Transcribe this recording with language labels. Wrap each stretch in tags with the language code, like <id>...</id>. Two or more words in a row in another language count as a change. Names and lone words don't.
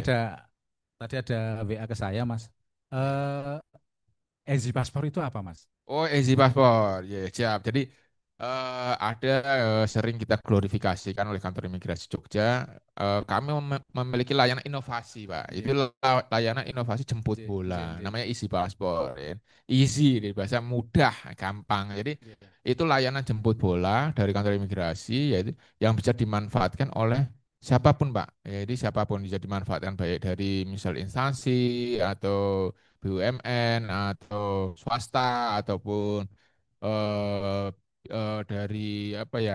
<id>ada tadi ada WA ke saya Mas. Ya. Ezi paspor itu apa Mas? Oh, easy paspor. Ya, siap. Jadi ada sering kita glorifikasikan oleh kantor imigrasi Jogja. Kami memiliki layanan inovasi, Pak. Itu Nggih layanan inovasi jemput nggih bola.</id> <jv>nggih nggih.</jv> <id>Namanya easy paspor. Ya. Easy, di bahasa mudah, gampang. Jadi Nggih. itu layanan jemput bola dari kantor imigrasi, yaitu yang bisa dimanfaatkan oleh siapapun, Pak. Jadi siapapun bisa dimanfaatkan baik dari misal instansi atau BUMN atau swasta ataupun eh, dari apa ya</id>